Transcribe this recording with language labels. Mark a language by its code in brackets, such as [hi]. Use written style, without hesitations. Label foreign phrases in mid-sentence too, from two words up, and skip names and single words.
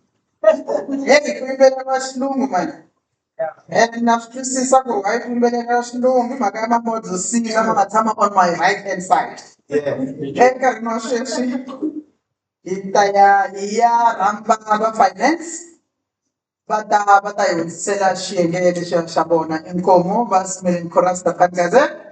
[ts] Hey, ku yimbelela xilungu mani. Na swi twisisa ku why ku yimbelela xilungu hi mhaka ya ma-mods C lama nga tshama [en] on my right hand side. [ts] Enkarhini wa sweswi hi ya rhamba va finance va ta hi hundzisela xiyenge lexiya xa vona. Inkomo va Smirling Chorus ta Gazette.